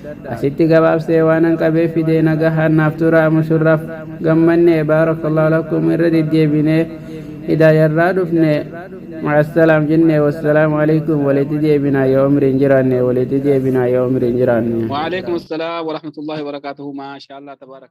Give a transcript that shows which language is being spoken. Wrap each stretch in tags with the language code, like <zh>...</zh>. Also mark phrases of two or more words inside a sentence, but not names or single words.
<om>Asitti gabaabsee waan an qabee fidee nagahaan naaf tura, mushurraaf gammanne.</om> <ar>بارك الله لكم,</ar> <om>irra deddeebinee hidaayarraa dhufne. Ma'assalaam jenne,</om> <ar>والسلام عليكم,</ar> <om>walitti deebinaa yoo umriin jiraanne, walitti deebinaa yoo umriin jiraanne.</om> <ar>وعليكم السلام ورحمة الله وبركاته, ما شاء الله، تبارك.</ar>